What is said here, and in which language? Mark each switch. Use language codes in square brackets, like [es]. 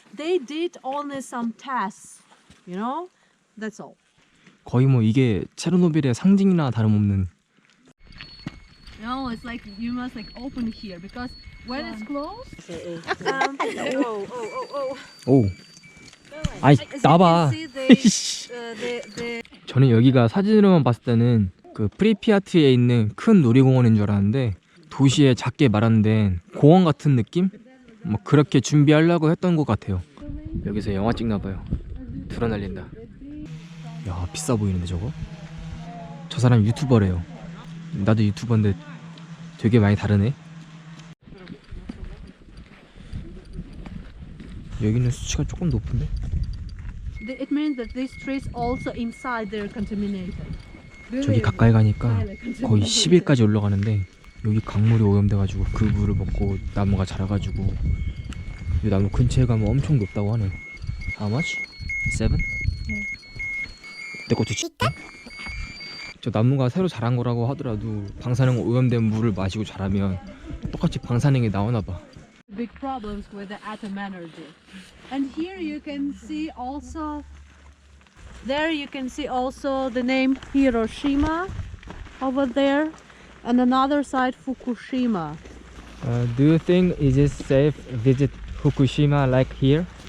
[en] They did only some tests. You know? That's all. [ko] 거의 뭐 이게 체르노빌의 상징이나 다름없는. [en] No, it's like you must like open here because when it's closed. [ko] 오. 아니 나봐. [en] The [ko] 저는 여기가 사진으로만 봤을 때는 그 프리피아트에 있는 큰 놀이공원인 줄 알았는데 도시에 작게 마련된 공원 같은 느낌? 뭐 그렇게 준비하려고 했던 것 같아요. 여기서 영화 찍나봐요. 드러날린다. 야 비싸 보이는데 저거? 저 사람 유튜버래요. 나도 유튜버인데 되게 많이 다르네. 여기는 수치가 조금 높은데? [en] it means that these trees also inside they're contaminated. [ko] 저기 가까이 가니까 거의 10일까지 올라가는데 여기 강물이 오염돼가지고 그 물을 먹고 나무가 자라가지고 이 나무 근처에 가면 엄청 높다고 하네. [en] How much? 7? [ko] 내 것도 진짜? 저 나무가 새로 자란 거라고 하더라도 방사능 오염된 물을 마시고 자라면 똑같이 방사능이 나오나봐. [en] big problems with the atom energy. And here you can see also, there you can see also the name Hiroshima over there, and another side Fukushima. Do you think it is safe visit Fukushima like here?